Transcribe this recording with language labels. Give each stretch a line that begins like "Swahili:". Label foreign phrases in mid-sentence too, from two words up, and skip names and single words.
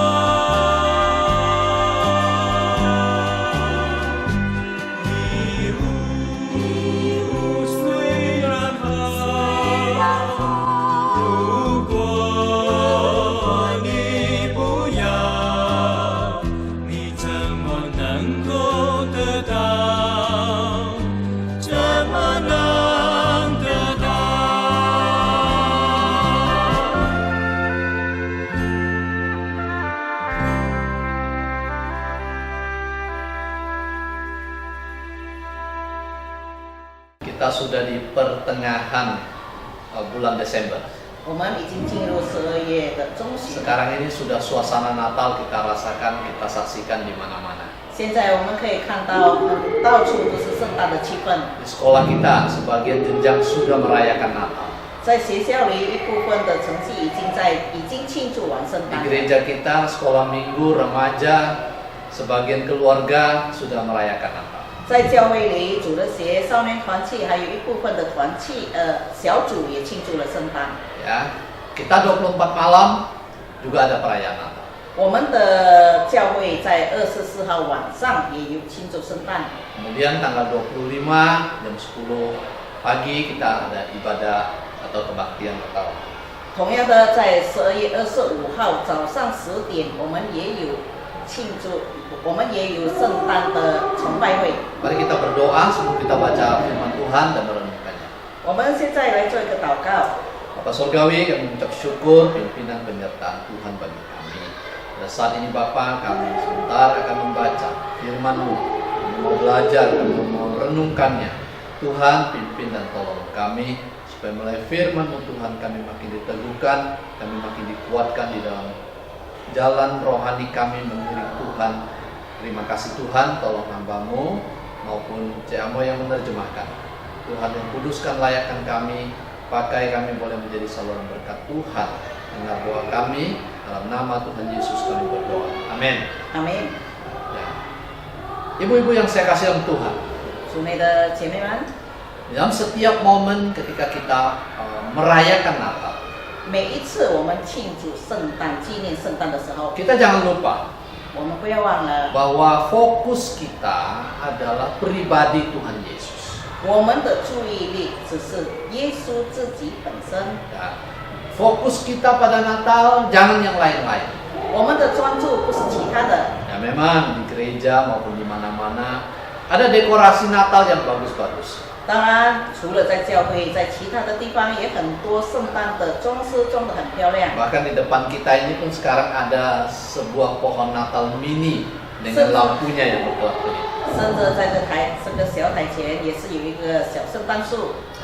Chinese: 礼物虽然好，如果你不要，你怎么能够得到？怎么能得到？
Indonesian: Kita sudah di pertengahan bulan Desember.
Chinese: 我们已经进入12月的中旬，
Indonesian: Sekarang ini sudah suasana Natal kita rasakan, kita saksikan di mana-mana.
Chinese: 现在我们可以看到，到处都是圣诞的气氛。
Indonesian: Di sekolah kita, sebagian jenjang sudah merayakan Natal.
Chinese: 在学校里，一部分的成绩已经庆祝完圣
Indonesian: Di
Chinese: 诞。
Indonesian: gereja kita, sekolah minggu, remaja, sebagian keluarga sudah merayakan Natal.
Chinese: 在教会里，主的学少年团契，还有一部分的团契小组也庆祝了圣诞。
Indonesian: Ya, kita 24 malam juga ada perayaan Natal.
Chinese: 我们的教会在24号晚上也有庆祝圣诞。
Indonesian: Kemudian tanggal 25 jam 10 pagi kita ada ibadah atau kebaktian Natal.
Chinese: 同样的，在12月25号早上10点，我们也有庆祝，我们也有圣诞的崇拜会。
Indonesian: Mari kita berdoa sebelum kita baca firman Tuhan dan merenungkannya.
Chinese: 我们现在来做一个祷告。
Indonesian: Bapak Surgawi, kami mengucap syukur pimpinan penyertaan Tuhan bagi kami. Pada saat ini Bapak, kami sebentar akan membaca firman-Mu. Kami mau belajar, kami mau merenungkannya. Tuhan pimpin dan tolong kami supaya melalui firman-Mu Tuhan kami makin diteguhkan, kami makin dikuatkan di dalam jalan rohani kami mengiring Tuhan. Terima kasih Tuhan, tolong hamba-Mu maupun Camo yang menerjemahkan. Tuhan yang kuduskan, layakkan kami, pakai kami boleh menjadi saluran berkat Tuhan. Dengar doa kami, dalam nama Tuhan Yesus kami berdoa. Amin. Amin。 Ya. Ibu-ibu yang saya kasih dalam Tuhan,
Chinese: 主内的姐妹们，
Indonesian: dalam setiap momen ketika kita merayakan Natal,
Chinese: 每一次我们庆祝圣诞、纪念圣诞的时候，
Indonesian: kita jangan lupa
Chinese: 我们不要忘了，
Indonesian: bahwa fokus kita adalah pribadi Tuhan Yesus.
Chinese: 我们的注意力只是耶稣自己本身，
Indonesian: Ya. Fokus kita pada Natal, jangan yang lain-lain.
Chinese: 我们的专注不是其他的。
Indonesian: Ya memang di gereja maupun di mana-mana ada dekorasi Natal yang bagus-bagus.
Chinese: 当然，除了在教会，在其他的地方也很多圣诞的装饰装得很漂亮。
Indonesian: Bahkan di depan kita ini pun sekarang ada sebuah pohon Natal mini dengan lampunya yang berkelap-kelip.
Chinese: 甚至在这个小台前也是有一个小圣诞树。